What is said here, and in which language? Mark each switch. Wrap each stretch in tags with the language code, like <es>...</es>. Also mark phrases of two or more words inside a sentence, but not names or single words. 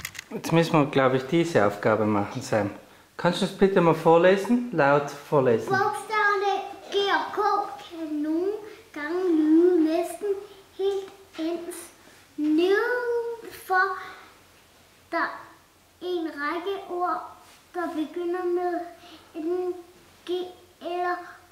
<de>Jetzt müssen wir, glaube ich, diese Aufgabe machen, Sam. Kannst du es bitte mal vorlesen? Laut vorlesen.</de> <da>Bogstaverne G og K kan nogle gange lyde næsten helt ens. Nedenfor der er en række ord, der begynder med enten G eller K.</da>